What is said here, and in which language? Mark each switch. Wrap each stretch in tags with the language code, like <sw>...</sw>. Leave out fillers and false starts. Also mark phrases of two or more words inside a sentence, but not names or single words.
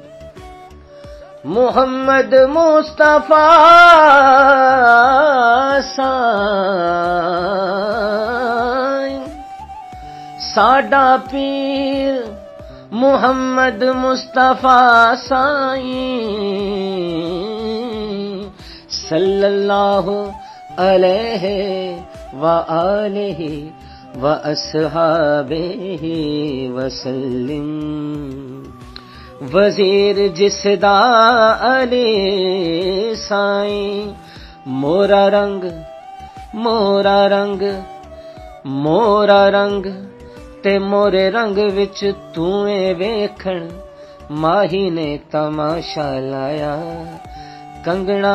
<pa>محمد مصطفیٰ ساڈا پیر محمد مصطفیٰ سائیں</pa> <ar>صلى الله عليه وعلى آله وأصحابه وسلم</ar> <pa>وزیر جسدا علی سائیں مورا رنگ مورا رنگ مورا رنگ تے مورے رنگ وچ توئے ویکھن ماہی نے تماشا لایا کنگنا</pa>